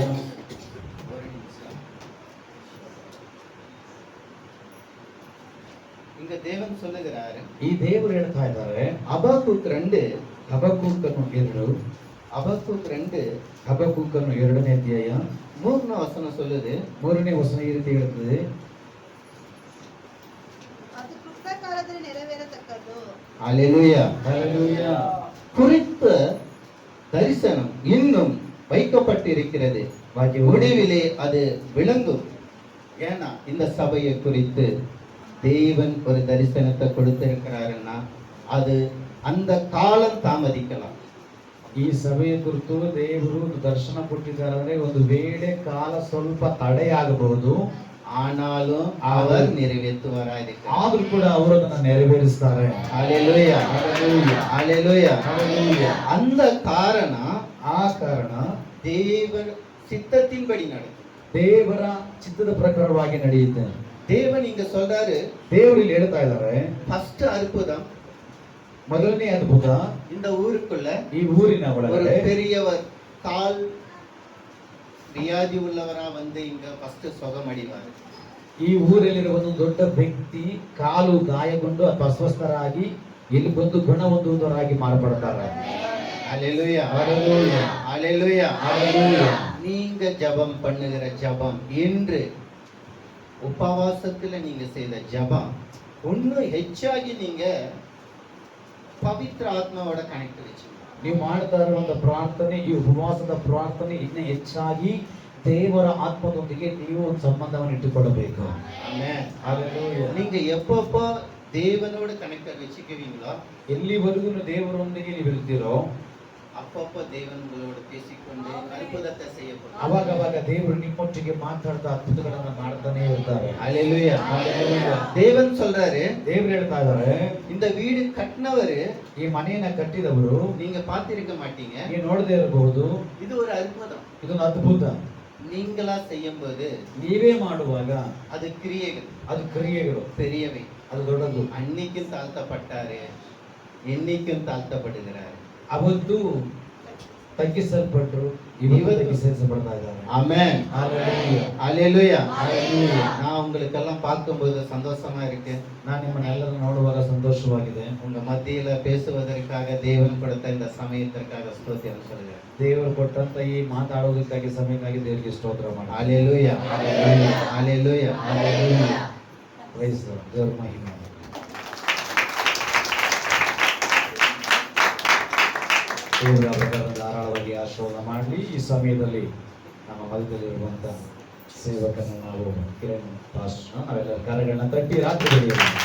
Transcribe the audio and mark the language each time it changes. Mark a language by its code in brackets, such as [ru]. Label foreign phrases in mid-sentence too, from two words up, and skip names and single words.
[ta] ஒரு நிமிஷம். இங்க தேவன் சொல்லுகிறாரு, [kn] ಈ ದೇವರು ಹೇಳ್ತಾ ಇದ್ದಾರೆ, [ta] அபாக்குக் 2 [kn] ಹಬಕ್ಕೂಕನು 2 [ta] அபக்கூக் 2 [kn] ಹಬಕ್ಕೂಕನು 2ನೇ ಅಧ್ಯಾಯ [ta] 3ನೇ வசனம் சொல்லுது. [kn] 3ನೇ ವಚನ ಈ ರೀತಿ ಹೇಳುತ್ತದೆ, ಅದು ಕೃತ ಕಾಲದಲ್ಲಿ ನೆರವೇರತಕ್ಕದ್ದು. [ta] ஹalleluya. [kn] ಹಲ್ಲೆಲೂಯಾ. [ta] குறித்த தரிசனம் இன்னும் வைக்கப்பட்டிருக்கிறது. முடிவிலே அது விளங்கும். ஏன்னா இந்த சபையை குறித்து தேவன் ஒரு தரிசனத்தை கொடுத்திருக்கிறாருன்னா அது அந்த காலம் தாமதிக்கலாம். [kn] ಈ ಸಭೆಯ ಕುರಿತು ದೇವರು ಒಂದು ದರ್ಶನ ಕೊಟ್ಟಿದ್ದಾರೆ. ಒಂದು ವೇಳೆ ಕಾಲ ಸ್ವಲ್ಪ ತಡೆಯಾಗಬಹುದು, [ta] ஆனாலும் அவர் நிறைவேற்றுவாராயிருக்கிறார். [kn] ಆದ್ರೂ ಕೂಡ ಅವರು ಅದನ್ನ ನೆರವೇರಿಸ್ತಾರೆ. [ta] ஹalleluya. ஹalleluya. ஹalleluya. அந்த [kn] ಆ ಕಾರಣ [ta] தேவ சித்தத்தின்படி நடக்கும். [kn] ದೇವರ ಚಿತ್ತದ ಪ್ರಕಾರವಾಗಿ ನಡೆಯುತ್ತೆ. [ta] தேவன் இங்க சொல்றாரு, [kn] ದೇವರು ಇಲ್ಲಿ ಹೇಳ್ತಾ ಇದ್ದಾರೆ, [ta] ஃபர்ஸ்ட் அற்புதம், [kn] ಮೊದಲನೇ ಅದ್ಭುತ, [ta] இந்த ஊருக்குள்ள [kn] ಈ ಊರಿನ [ta] ஒரு [kn] ಒಳಗಡೆ [ta] பெரியவர் கால் வியாதி உள்ளவரா வந்து இங்க ஃபர்ஸ்ட் சுகமடைவார். [kn] ಈ ಊರಲ್ಲಿರುವ ಒಂದು ದೊಡ್ಡ ವ್ಯಕ್ತಿ ಕಾಲು ಗಾಯಗೊಂಡು ಅಥವಾ ಅಸ್ವಸ್ಥರಾಗಿ ಇಲ್ಲಿ ಬಂದು ಗುಣ ಹೊಂದುವುದರಾಗಿ ಮಾರ್ಪಡ್ತಾರೆ. [ta] ஹalleluya. ஹalleluya. ஹalleluya. ஹalleluya. நீங்க ஜெபம் பண்ணுகிற ஜெபம் இன்று உபவாசத்துல நீங்க செய்த ஜெபம் இன்னும் ಹೆಚ್ಚಾಗಿ நீங்க பவித்ர ஆத்மாவோட கனெக்ட் வச்சி [kn] ನೀವು ಮಾಡ್ತಾ ಇರುವಂತ ಪ್ರಾರ್ಥನೆ, ಈ ಉಪವಾಸದ ಪ್ರಾರ್ಥನೆ ಇನ್ನೂ ಹೆಚ್ಚಾಗಿ ದೇವರ ಆತ್ಮದೊಂದಿಗೆ ನೀವು ಒಂದು ಸಂಬಂಧವನ್ನು ಇಟ್ಟುಕೊಳ್ಳಬೇಕು. ಆಮೆನ್. ಹಲ್ಲೆಲೂಯಾ. [ta] நீங்க எப்பப்போ தேவனோட கனெக்ட் வச்சுக்குவீங்களோ, [kn] ಎಲ್ಲಿವರೆಗೂ ದೇವರೊಂದಿಗೆ ನೀವು ಇರ್ತೀರೋ [ta] அப்பப்போ தேவனோட பேசிக்கொண்டு அற்புதத்தை செய்யப்படும். [kn] ಅವಾಗ ದೇವರು ನಿಮ್ಮೊಟ್ಟಿಗೆ ಮಾತಾಡ್ತಾ ಅದ್ಭುತಗಳನ್ನ ಮಾಡ್ತಾನೆ ಇರ್ತಾರೆ. [ta] ஹalleluya. [kn] ಹಲ್ಲೆಲೂಯಾ. [ta] தேவன் சொல்றாரு, [kn] ದೇವರು ಹೇಳ್ತಾ ಇದ್ದಾರೆ, [ta] இந்த வீடு கட்டினவரு [kn] ಈ ಮನೆಯನ್ನ ಕಟ್ಟಿದವರು [ta] நீங்க பார்த்திருக்க மாட்டீங்க. [kn] ನೀವು ನೋಡದೇ ಇರಬಹುದು. [ta] இது ஒரு அற்புதம். [kn] ಇದೊಂದು ಅದ್ಭುತ. [ta] நீங்களா செய்யும்போது [kn] ನೀವೇ ಮಾಡುವಾಗ [ta] அது கிரியைகள், [kn] ಅದು ಕ್ರಿಯೆಗಳು, [ta] பெரியவை. [kn] ಅದು ದೊಡ್ಡದು. [ta] அன்னைக்கும் தாழ்த்தப்பட்டாரு, என்னைக்கும் தாழ்த்தப்படுகிறாரு. [kn] ಅವತ್ತು ತಗ್ಗಿಸಲ್ಪಟ್ಟರು, ಇವತ್ತು ತಗ್ಗಿಸಲ್ಪಡ್ತಾ ಇದ್ದಾರೆ. [ta] ஆமென். [kn] ಹಲ್ಲೆಲೂಯಾ. [ta] ஹalleluya. [kn] ಹಲ್ಲೆಲೂಯಾ. [ta] நான் உங்களுக்கெல்லாம் பார்க்கும்போது சந்தோஷமா இருக்கு. [kn] ನಾನು ನಿಮ್ಮನ್ನೆಲ್ಲರೂ ನೋಡುವಾಗ ಸಂತೋಷವಾಗಿದೆ. [ta] உங்க மத்தியில பேசுவதற்காக தேவன் கொடுத்த இந்த சமயத்திற்காக ஸ்தோத்திரம் சொல்கிறேன். [kn] ದೇವರು ಕೊಟ್ಟಂತ ಈ ಮಾತಾಡೋದಕ್ಕಾಗಿ ಸಮಯಕ್ಕಾಗಿ ದೇವರಿಗೆ ಸ್ತೋತ್ರ ಮಾಡಿ. [ta] ஹalleluya. ஹalleluya. ஹalleluya. [kn] ಹಲ್ಲೆಲೂಯಾ. [en] praise the Lord. [kn] ದೇವರ ಮಹಿಮೆ. ದೇವರ ಅವರನ್ನು ಧಾರಾಳವಾಗಿ ಆಶೀರ್ವಾದ ಮಾಡಲಿ. ಈ ಸಮಯದಲ್ಲಿ ನಮ್ಮ ಮಧ್ಯದಲ್ಲಿರುವಂತ ಸೇವಕನ ನಾವು ಕಿರಣ್ ಪಾಸ್ಟರ್ನ ನಾವೆಲ್ಲ ಕಾರ್ಯಗಳನ್ನ ತಟ್ಟಿ ರಾತ್ರಿ ಬೆಳೆಯೋಣ.